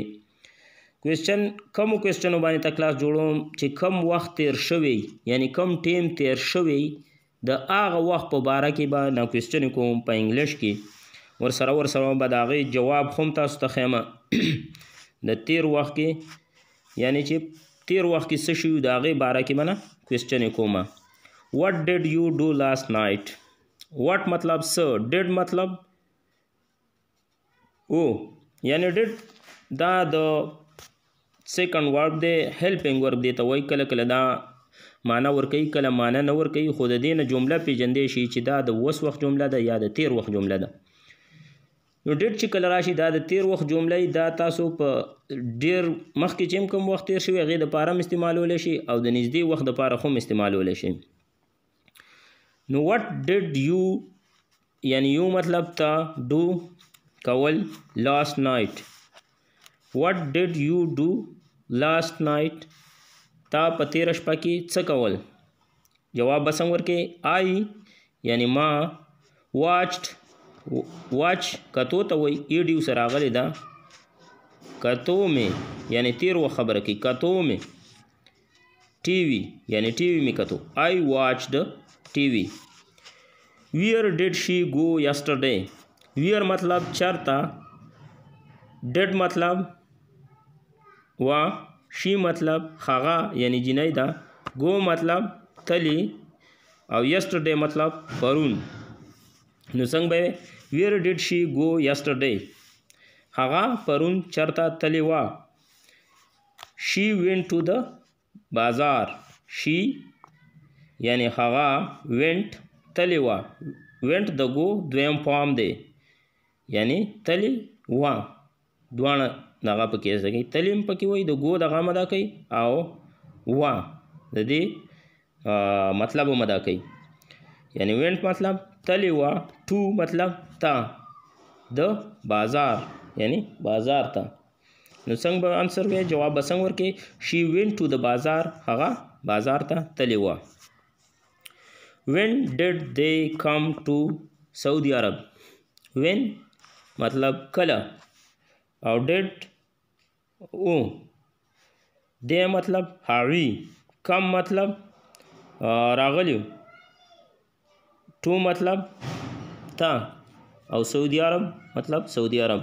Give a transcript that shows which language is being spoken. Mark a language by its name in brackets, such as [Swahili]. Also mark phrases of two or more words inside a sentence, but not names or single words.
[Pashto] کومو کوېسچنو باندې ته کلاس جوړوم چې کم وخت تیر شوی یعنی کم ټیم تیر شوی د هغه وخت په باره کې به نه کوېسچن کوم په انګلیش کې ورسره به د هغې جواب هم تاسو ته ښیم. د تیر وخت کې یعنی چې تیر وخت کې څه شوي د هغې باره کې به نه کوېسچن کومه. [English] what did you do last night؟ [Pashto] what مطلب څه، did مطلب او یعنی did دا د [English] second verb [Pashto] دی، [English] helping verb [Pashto] دی ته وایي. کله کله دا معنی ورکوي کله معنی نه ورکوي، خو د دې نه جمله پیژندی شي چې دا د اوس وخت جمله ده یا د تیر وخت جمله ده. نو ډیټ چې کله راشي دا د تیر وخت جمله دا تاسو په ډیر مخکې چې کوم وخت تیر شوی هغې دپاره هم استعمالولی شي او د نږدې وخت دپاره هم استعمالولی شي. نو [English] what did you [Pashto] یعنی یو مطلب ته do کول [English] last night. what did you do last night [Pashto] تا په تیره شپه کې څه کول. جواب به څنګه ورکې I یعنی ما watched واچ کتو ته وایي ایډیو سره راغلی ده. کتو مې یعنی تیر وخت خبره کوي. کتو مې ټي وي یعنی ټي وي مې کتو. [English] I watched TV. where did she go yesterday؟ [Pashto] where مطلب چرته، did مطلب وا، she مطلب هغه یعنی جنۍ ده، go مطلب تلی او yesterday مطلب پرون. نو څنګه به [English] where did she go yesterday؟ [Pashto] هغه پرون چرته تلی وا. [English] she went to the بازار. [Pashto] she یعنی هغه went تلی وا. went د go دویم فارم دی یعنی تلی وا. دواړه دغه پکې څه کوي، تلی هم پکې وایي، د go دغه مدا کوي او وا د دې مطلب هم ادا کوي. یعنی went مطلب تلی وا، to مطلب تا، د بازار یعنی بازار ته. نو څنګه به انسر وی، جواب به څنګه ورکې [English] she went to the بازار، [Pashto] هغه بازار ته تلی وا. [English] when did they come to سعودي عرب؟ [Pashto] when مطلب کله او did او، they مطلب هغوی، کم مطلب راغلیو، to مطلب تا او سعودي عرب مطلب سعودي عرب.